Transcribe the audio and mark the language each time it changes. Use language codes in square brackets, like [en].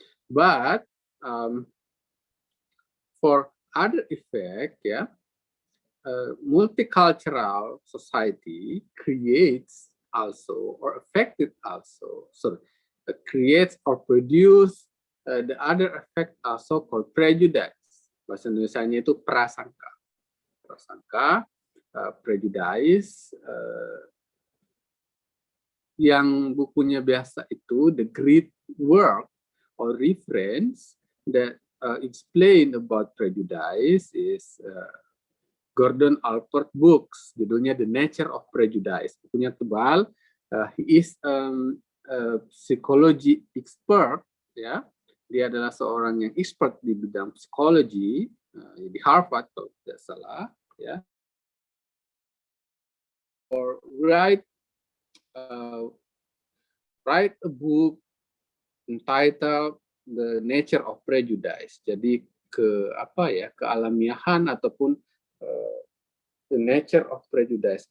[en] But for other effect, yeah, multicultural society creates also or affected also, creates or produce the other effect also called prejudice. [id] Bahasa Indonesianya itu prasangka. Prasangka, prejudice, yang bukunya biasa itu [en] the great work or reference that explain about prejudice [id] is Gordon Allport books, judulnya The Nature of Prejudice. Bukunya tebal. [en] He is psychology expert, ya. [id] Dia adalah seorang yang expert di bidang psikologi di Harvard kalau tidak salah, ya. [en] Or write a book entitled The Nature of Prejudice. [id] Jadi kealamiahan ataupun [en] the nature of prejudice.